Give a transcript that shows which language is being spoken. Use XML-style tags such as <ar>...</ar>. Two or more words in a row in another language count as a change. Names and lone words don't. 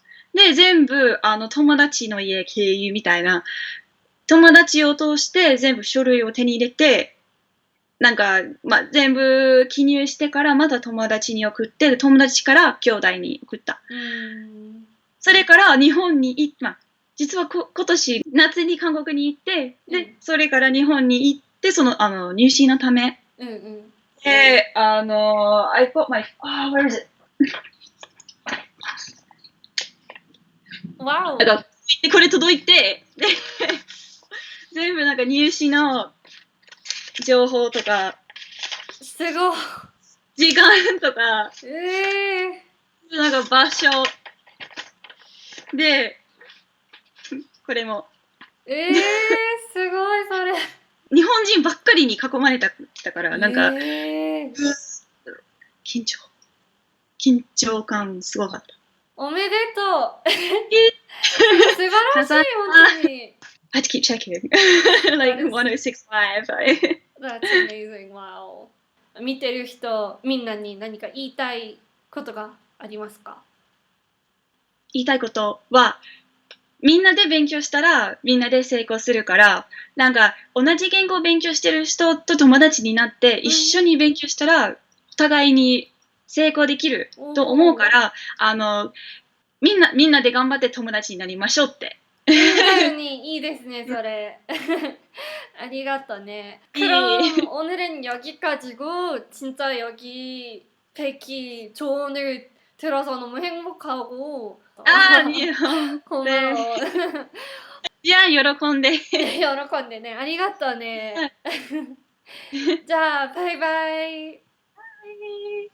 <ja>で全部友達の家経由みたいな、友達を通して全部書類を手に入れて、なんか、全部記入してからまた友達に送って、友達から兄弟に送った。それから日本に行って、実は今年夏に韓国に行って、で、それから日本に行って、その入試のため。</ja> <en>で、I got my, where is it? Wow.</en> <ja>これ届いて、で全部なんか入試の情報とか、すごい。時間とか、なんか場所で、これも。すごいそれ。日本人ばっかりに囲まれたから、なんか、緊張感すごかった。おめでとう。素晴らしい、本当に。</ja> <en>I had to keep checking. Like 1065. That's amazing. Wow.</en> <ja>見てる人、みんなに何か言いたいことがありますか？言いたいことは、みんなで勉強したらみんなで成功するから、なんか同じ言語を勉強してる人と友達になって一緒に勉強したらお互いに成功できると思うから、みんなで頑張って友達になりましょうって。いいですね, それ. 아리가또 네.</ja> <ko>그럼 오늘은 여기까지고 진짜 여기 백희 조언을 들어서 너무 행복하고 と。</ko> <ja>ああ、いいよ。こんばんは。じゃあ、喜んで。喜んでね。ありがとうね。はい。じゃあ、バイバイ。はい</ja>